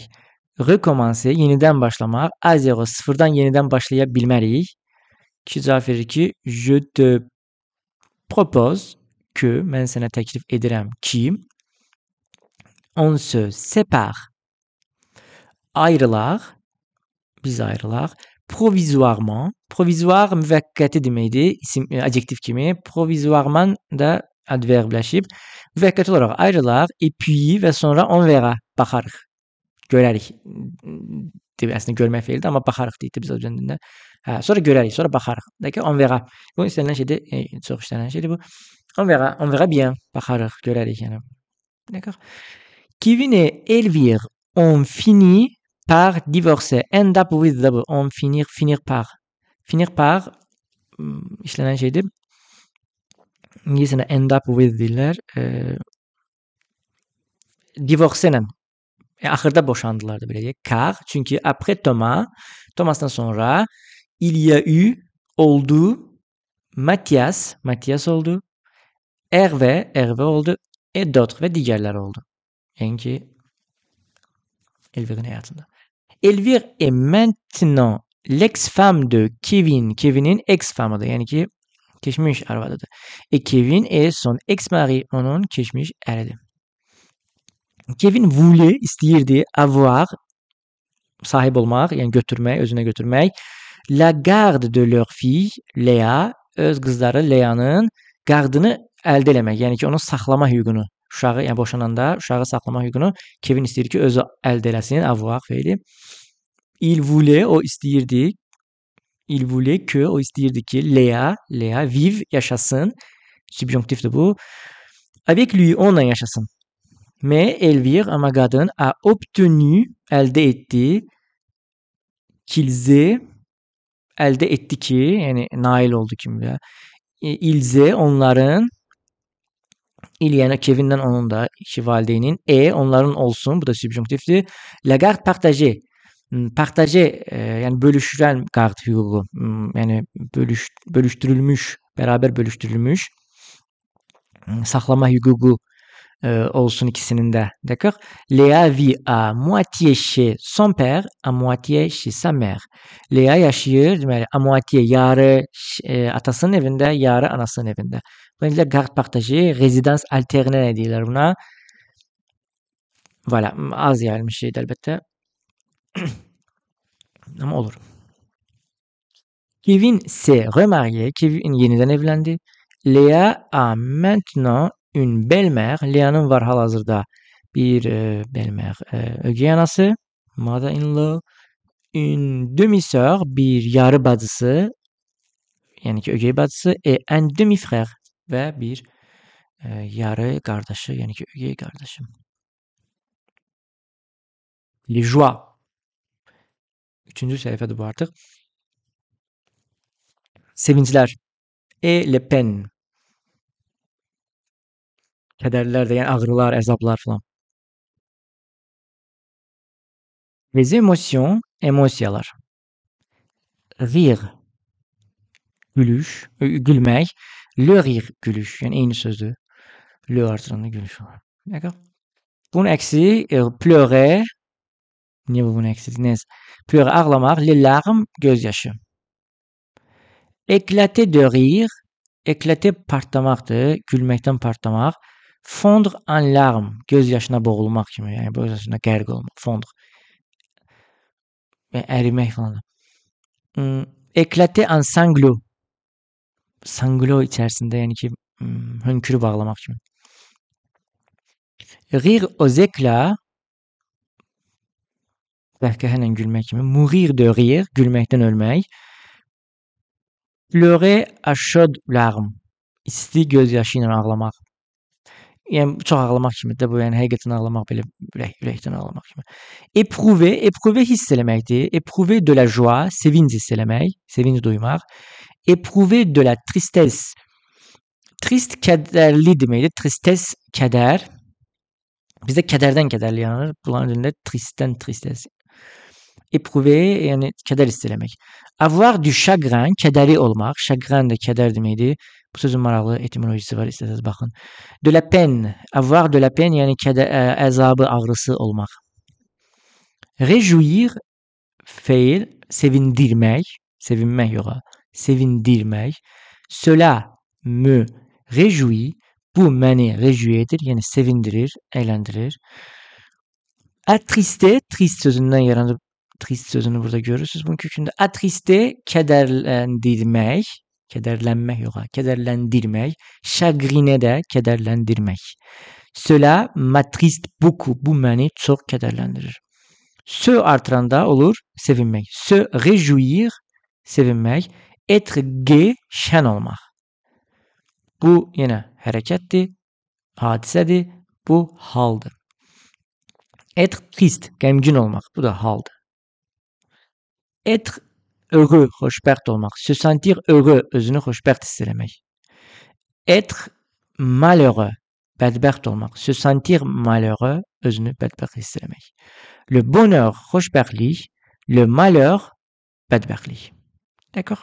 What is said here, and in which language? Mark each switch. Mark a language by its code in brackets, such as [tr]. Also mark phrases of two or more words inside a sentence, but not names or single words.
[az] Recommencer, yenidən başlamaq, [fr] à zéro, [az] sıfırdan yenidən başlaya bilmərik. Ki cavab verir ki, [fr] je te propose que, [az] mən sənə təklif edirəm ki, [fr] on se sépare, [az] ayrılaq, biz ayrılaq, provisoirement, provisoire müvəqqəti deməkdir, isim, adjektiv kimi, provisoirement da adverbləşib müvəqqəti olaraq ayrılar, [fr] et puis [az] və sonra [fr] on verra, [az] baxarıq, görərik. Əslində görmək feilidir, amma baxarıq deyildi biz özündə. Hə, sonra görərik, sonra baxarıq. [fr] D'accord, on verra. [az] Bu istənilən şeydir, çox istənilən şeydir bu. [fr] On verra bien, [az] baxarıq, görərik yəni. [fr] D'accord. Kevin et Elvire ont fini par divorcer. [en] End up with the, [fr] on finir par. Finir par [az] işlenen şeydi. İngilizce'de [en] end up with [az] deyirlər. Divorce'lə axırda boşandılar da belə deyək. [fr] Car, çünki après Thomas'dan sonra il y a eu, [az] oldu, Mathias oldu, Hervé oldu, [fr] et d'autres [az] və digərlər oldu. Yəni ki, Elvire'nin həyatında. [fr] Elvire est maintenant l'ex-femme de Kevin. [az] Kevin'in ex-femme'ıdır. Yəni ki, keçmiş arvadıdır. [fr] Et Kevin est son ex-mari. [az] Onun keçmiş əridir. Kevin voulait, istəyirdi, avoir, sahib olmaq, yəni götürmək, özünə götürmək. [fr] La garde de leur fille, Léa, [az] öz qızları Léa'nın gardını əldə eləmək. Yəni ki, onun saxlama hüququnu, uşağı, yəni boşananda uşağı saxlama hüququnu Kevin istəyir ki, özü əldə eləsin, avoir feili. [fr] Il voulait, [az] o istəyirdi. [fr] Il voulait que, [az] o istəyirdi ki, Léa vive, yaşasın. Subjonktifdir bu. [fr] Avec lui, [az] onunla yaşasın. Mais Elvire, ama qadın, [fr] a obtenu, [az] əldə etdi, [fr] qu'ils aient, [az] əldə etdi ki, yəni nail oldu kimi. [fr] Ils aient, [az] onların, il yəni Kevin'dən onun da, iki valideynin, onların olsun, bu da subjonktifdir. [fr] La garde partagée. Partagé, [az] yəni bölüşülən qard hüququ, yəni bölüşdürülmüş, bərabər bölüşdürülmüş saxlama hüququ olsun ikisinin də. [fr] D'accord? Léa vit à moitié chez son père, à moitié chez sa mère. [az] Léa yaşayır, deməli, [fr] à moitié [az] yarı atasının evində, yarı anasının evində. Bu deyirlər [fr] qard partagé, [az] rezidans alternə deyirlər buna. Voilà, az yayılmış şeydir əlbəttə. Ama olur. [fr] Kevin s'est remarié. [tr] Kevin yeniden evlendi. [fr] Léa a maintenant une belle-mère. [az] Léa'nın var hal-hazırda bir belle-mère, ögey anası, [en] mother-in-law, [fr] une demi-sœur, [az] bir yarı bacısı, yəni ki, ögey bacısı, [fr] et un demi-frère [az] və bir yarı qardaşı, yəni ki, ögey qardaşı. [fr] Les joies. [az] Üçüncü səhifədir bu artıq. Sevinclər. [fr] Et les peines. [az] Kədərlər də, yəni ağrılar, əzablar falan. [fr] Les émotions, [az] emosiyalar. Rire, gülüş, gülmək. [fr] Le rire, [az] gülüş. Yəni eyni sözdür. Le artıranda gülüş var. D'accord? Bunun əksi pleurer. Niyə bu bunun əksidir? Neyse. Pleurer, ağlamaq. [fr] Les larmes, gözyaşı. Éclater de rire. [az] Éclater partlamaqdır. Gülməkdən partlamaq. [fr] Fondre en larmes. [az] Gözyaşına boğulmaq kimi. Yəni gözyaşına qərq olmaq. Fondre. Ərimək falan. [fr] Éclater en sanglots. [az] Sanglot içərisində, yəni ki, hönkürüb ağlamaq kimi. [fr] Rire aux éclats. [az] Qəhqəhənlə gülmək kimi. [fr] Mourir de rire. [az] Gülməkdən ölmək. [fr] Pleurer à chaudes larmes. [az] İsti gözyaşı ilə ağlamaq. Yəni çox ağlamaq kimidir bu, yəni həqiqətən ağlamaq belə ürəkdən ağlamaq kimi. Éprouver hiss eləməkdir. [fr] Éprouver de la joie, [az] sevinc hiss eləmək, sevinc duymaq. [fr] Éprouver de la tristesse. [az] Trist kədərli deməkdir. Tristesse kədər. Bizdə kədərdən kədərli yanır. Bunların dilində tristesse. Éprouver, yəni kədər hiss eləmək. [fr] Avoir du chagrin, [az] kədəri olmaq. Chagrin də kədər deməkdir. Bu sözün maraqlı etimolojisi var, istəsəz baxın. [fr] De la peine, avoir de la peine, [az] yəni əzabı, ağrısı olmaq. Réjouir, feil, sevindirmək, sevinmək yox, sevindirmək. [fr] Cela me réjouit, [az] bu məni réjouir edir, yəni sevindirir, əyləndirir. Attrister, trist sözündən yaranır, trist sözünü burada görürsünüz bunun kökündə. Attrister, kədərləndirmək. Kədərlənmək yox, kədərləndirmək. Chagriner də kədərləndirmək. [fr] Cela m'attriste beaucoup. [az] Bu məni çox kədərləndirir. Se artıranda olur sevinmək. [fr] Se réjouir sevinmək. Être gai [az] şən olmaq. Bu yenə hərəkətdir, hadisədir. Bu haldır. [fr] Être triste, [az] qəmgin olmaq. Bu da haldır. [fr] Être heureux, [az] xoşbəxt olmaq. [fr] Se sentir heureux, [az] özünü xoşbəxt hiss eləmək. [fr] Être malheureux, [az] bədbəxt olmaq. [fr] Se sentir malheureux, [az] özünü bədbəxt hiss eləmək. [fr] Le bonheur, xoşbəxtlik. Le malheur, bədbəxtlik. D'accord?